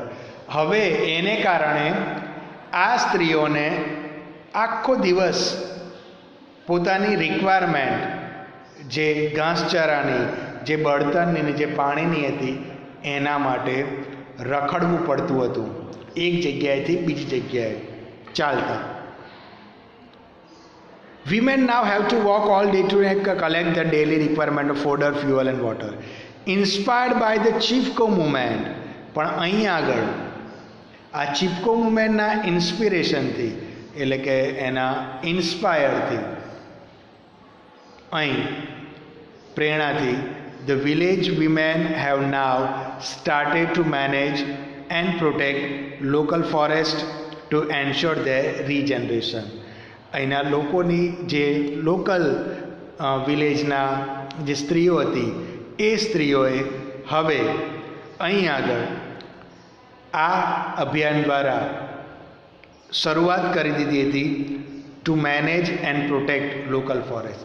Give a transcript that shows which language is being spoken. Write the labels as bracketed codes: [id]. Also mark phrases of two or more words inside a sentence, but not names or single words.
[gu] હવે એને કારણે આ સ્ત્રીઓને આખો દિવસ પોતાની રિક્વાયરમેન્ટ, જે ઘાસચારાની, જે બળતણની, જે પાણીની હતી, એના માટે રખડવું પડતું હતું એક જગ્યાએથી બીજી જગ્યાએ ચાલતા. [en] Women now have to walk all day to collect the daily requirement of fodder, fuel and water. Inspired by the Chipko movement. [gu] પણ અહીં આગળ આ ચિપકો મુવમેન્ટના ઇન્સ્પિરેશનથી, એટલે કે એના ઇન્સ્પાયરથી, અહીં પ્રેરણાથી, [en] the village women have now started to manage and protect local forest to ensure their regeneration. [gu] અહીંના લોકોની જે લોકલ વિલેજના જે સ્ત્રીઓ હતી એ સ્ત્રીઓએ હવે અહીં આગળ આ અભિયાન દ્વારા શરૂઆત કરી દીધી હતી [en] to manage and protect local forest.